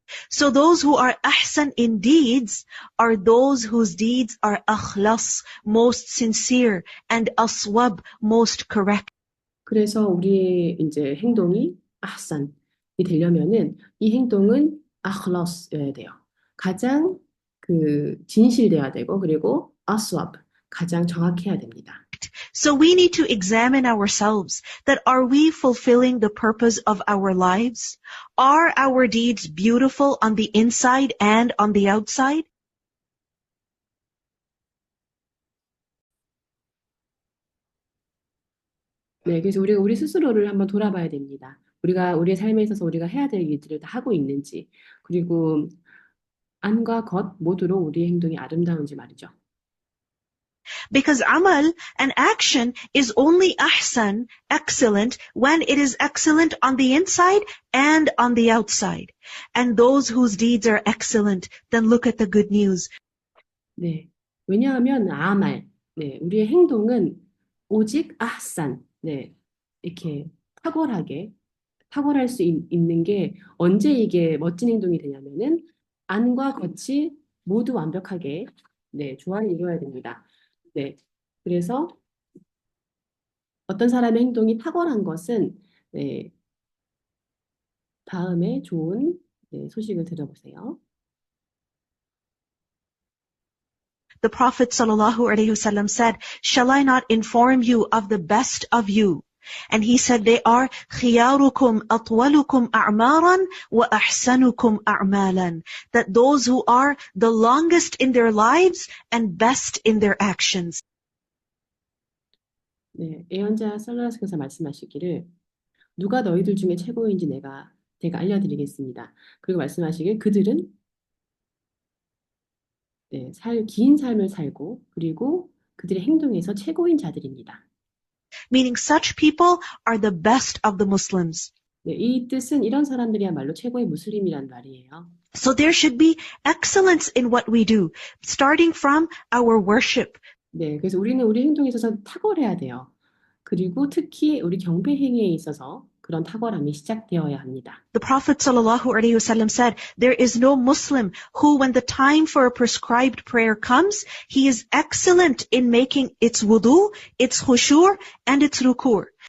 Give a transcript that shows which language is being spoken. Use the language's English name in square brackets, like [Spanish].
[English] So those who are ahsan in deeds are those whose deeds are akhlas, most sincere, and aswab, most correct. [Korean] 그래서 우리의 이제 행동이 ahsan이 되려면은 이 행동은 akhlas여야 돼요. 가장 진실돼야 되고 그리고 aswab, 가장 정확해야 됩니다. [English] So we need to examine ourselves that are we fulfilling the purpose of our lives? Are our deeds beautiful on the inside and on the outside? [Korean] 네, 그래서 우리가 우리 스스로를 한번 돌아봐야 됩니다. 우리가 우리의 삶에 있어서 우리가 해야 될 일들을 다 하고 있는지, 그리고 안과 겉 모두로 우리의 행동이 아름다운지 말이죠. [English] Because amal, an action, is only ahsan, excellent, when it is excellent on the inside and on the outside. And those whose deeds are excellent, then look at the good news. [Korean] 네, 왜냐하면 아말, 네, 우리의 행동은 오직 ahsan, 네, 이렇게 탁월할 수 있는 게 언제 이게 멋진 행동이 되냐면은 안과 겉이 모두 완벽하게 네, 조화를 이루어야 됩니다. 네. 그래서 어떤 사람의 행동이 탁월한 것은 네, 다음에 좋은 네, 소식을 들어보세요. [English] The Prophet ﷺ said, "Shall I not inform you of the best of you?" And he said they are [Arabic] خِيَارُكُمْ أَطْوَلُكُمْ أَعْمَارًا وَأَحْسَنُكُمْ أَعْمَالًا. [English] That those who are the longest in their lives and best in their actions. [Korean] 네, 예언자 살라스께서 말씀하시기를 누가 너희들 중에 최고인지 내가 알려드리겠습니다. 그리고 말씀하시길 그들은 네, 긴 삶을 살고 그리고 그들의 행동에서 최고인 자들입니다. [English] Meaning such people are the best of the Muslims. [Korean] 네, 이 뜻은 이런 사람들이야말로 최고의 무슬림이란 말이에요. [English] So there should be excellence in what we do, starting from our worship. [Korean] 네, 그래서 우리는 우리 행동에 있어서 탁월해야 돼요. 그리고 특히 우리 경배 행위에 있어서 그런 탁월함이 시작되어야 합니다. [English] The Prophet ﷺ said, "There is no Muslim who, when the time for a prescribed prayer comes, he is excellent in making its wudu, its khushu' and its ruku'."